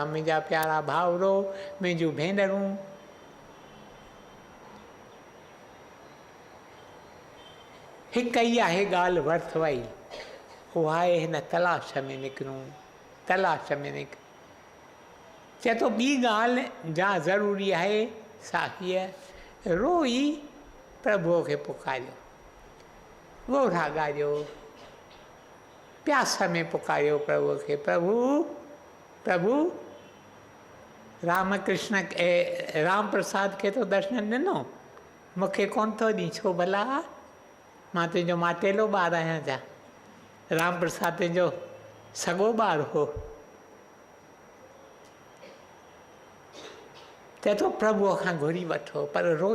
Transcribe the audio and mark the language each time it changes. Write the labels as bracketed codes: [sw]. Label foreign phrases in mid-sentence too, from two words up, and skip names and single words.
[sd] मुंहिंजा प्यारा भाउरो, मुंहिंजूं भेनरूं, हिकु ई आहे ॻाल्हि वर्थ वही, उहा आहे हिन तलाश में निकिरूं, तलाश में निकिरूं। चए थो ॿी ॻाल्हि जा ज़रूरी आहे सा हीअ, रोई प्रभुअ खे पुकारियो, ॻोढ़ा ॻारियो, प्यास में पुकारियो प्रभुअ खे। प्रभु रामकृष्ण राम प्रसाद खे तो दर्शन ॾिनो, मूंखे कोन थो ॾी, छो भला मां तुंहिंजो माटेलो ॿारु आहियां छा? राम प्रसाद तुंहिंजो सॻो ॿारु हो। चए थो प्रभुअ खां घुरी वठो, पर रोई।